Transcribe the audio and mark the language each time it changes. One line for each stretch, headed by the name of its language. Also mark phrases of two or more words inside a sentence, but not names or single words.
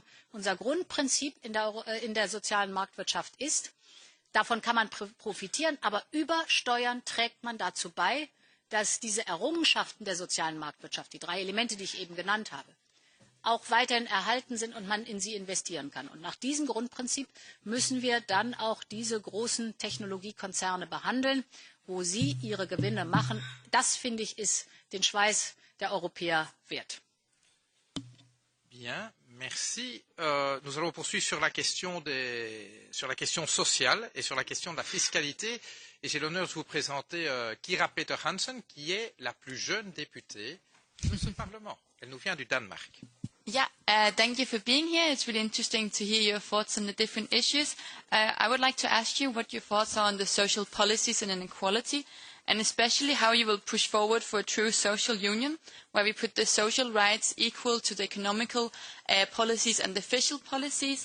German: Unser Grundprinzip in der sozialen Marktwirtschaft ist, Davon kann man profitieren, aber über Steuern trägt man dazu bei, dass diese Errungenschaften der sozialen Marktwirtschaft, die 3 Elemente, die ich eben genannt habe, auch weiterhin erhalten sind und man in sie investieren kann. Und nach diesem Grundprinzip müssen wir dann auch diese großen Technologiekonzerne behandeln, wo sie ihre Gewinne machen. Das, finde ich, ist den Schweiß der Europäer wert.
French: Bien, merci. Nous allons poursuivre sur la question sociale et sur la question de la fiscalité. Et j'ai l'honneur de vous présenter Kira Peter Hansen, qui est la plus jeune députée de ce Parlement. Elle nous vient du Danemark.
English: Yeah, thank you for being here. It's really interesting to hear your thoughts on the different issues. I would like to ask you what your thoughts are on the social policies and inequality, and especially how you will push forward for a true social union, where we put the social rights equal to the economical policies and the official policies.